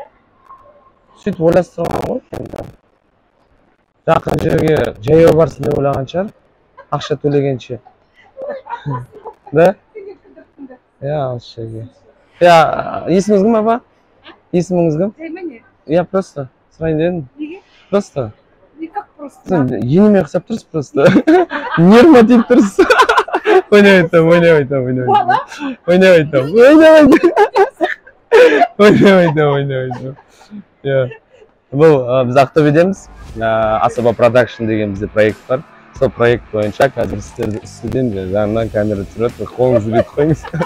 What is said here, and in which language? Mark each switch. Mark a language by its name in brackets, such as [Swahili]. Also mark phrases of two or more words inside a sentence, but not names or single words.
[Kazakh] Сөйтіп ойластырған ғой енді. Жақын жерге жаяу барсын деп ойлаған шығар. Ақша төлегенше. Да? Алыс жерге. Есіміңіз кім, апа? Есіміңіз кім? Просто сұрайын дедім. Неге? Просто. [Russian] Не как просто? [Kazakh] Енеме ұқсап тұрсыз просто. Нервыма тиіп тұрсыз. Ойнап айтам. Бұл біз Ақтөбедеміз. Асаба продакшн деген бізде проект бар. Сол проект бойынша қазір сізден жаңынан камера түсіріп, қолыңызды бүйтіп қойыңыз.